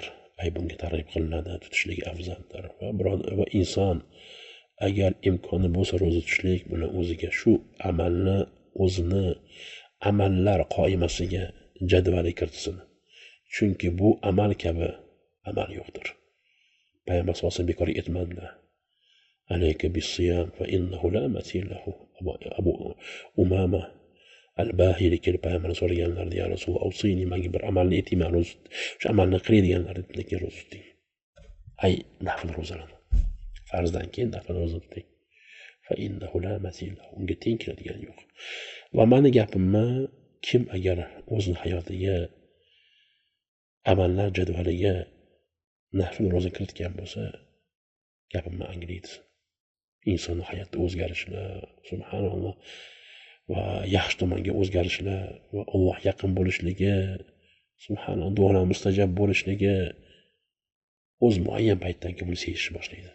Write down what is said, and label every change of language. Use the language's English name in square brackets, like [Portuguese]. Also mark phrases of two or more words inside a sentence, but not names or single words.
[Uzbek] Ay bunga targ'ib qilinadi, tutishligi afzaldir. Va inson agar imkoni bo'lsa ro'za tutishlik bilan o'ziga shu amalni o'zini amallar qoimasiga jadvali kiritsin. Chunki bu amal kabi amal yo'qdir. Payg'ambar [Arabic] صلى الله عليه وسلم [Uzbek] bekor aytmadilar. [Arabic] عليك بالصيام فإنه لا مثل له. [Uzbek] Abu Umama al-Bahili kelib payg'ambar so'raganlarida [Arabic] يا رسول الله [Uzbek] avsini menga bir amalni aytingman, shu amalni qiladiganlar lekin ro'za tuting. Ay nafl ro'zalarni. Farzdan keyin nafl ro'za tuting. [Arabic] فإنه لا مثل له. [Uzbek] Unga teng keladigan yo'q. Va meni gapimni kim agar o'z hayotiga amallar jadvaliga nafl ro'za kiritgan bo'lsa, gapimni anglaydi. Insonning hayotda o'zgarishlar, subhanalloh, va yaxshi tomonga o'zgarishlar va Alloh yaqin bo'lishligi, subhanalloh, duolar mustajab bo'lishligi o'z muayyan paytdan keyin buni sezishni boshlaydi.